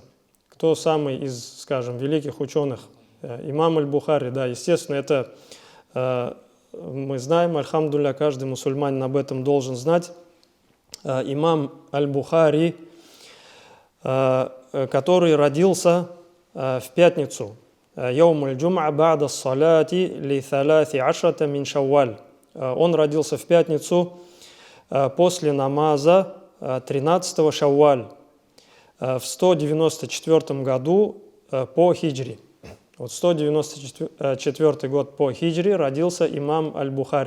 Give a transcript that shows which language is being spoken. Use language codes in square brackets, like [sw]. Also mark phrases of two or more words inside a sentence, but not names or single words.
[ru] Кто самый из, скажем, великих ученых? Имам аль-Бухари, да, естественно, это мы знаем, альхамдулилля, каждый мусульманин об этом должен знать. Имам аль-Бухари, который родился в пятницу, [ar] «يوم الجمعة بعد الصلاة لثلاث عشرة من شوال». [ru] Он родился в пятницу после намаза 13-го шавваль в 194 году по хиджри. Вот 194 год по хиджри родился имам аль-Бухари.